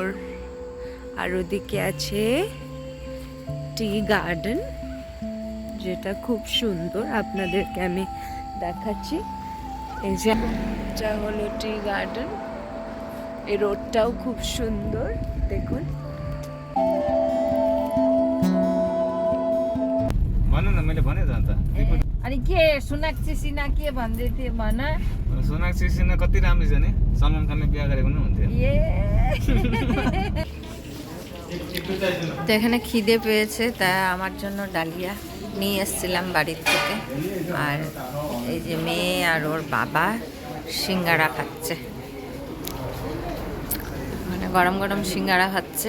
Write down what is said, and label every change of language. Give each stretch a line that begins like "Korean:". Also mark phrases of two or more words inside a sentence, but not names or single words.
Bangla: আর ওদিকে আছে টি গার্ডেন, যেটা খুব সুন্দর, আপনাদেরকে আমি দেখাচ্ছি। এই যে এটা হলো টি গার্ডেন, এই রোডটাও খুব সুন্দর দেখুন।
Nepali: भन्नु न, मैले भने त अन्त। अनि के सोनाक्षी सिन्हा के भन्दै थिए भन। सोनाक्षी सिन्हा कति राम्रो छ नि, सलमान खानले बिहा गरेको नि हुन्थ्यो।
Bangla: তো এখানে খিদে পেয়েছে, তা আমার জন্য ডালিয়া নিয়ে এসেছিলাম বাড়ির থেকে। আর এই যে মেয়ে আর ওর বাবা সিঙ্গারা খাচ্ছে, মানে গরম গরম সিঙ্গারা খাচ্ছে।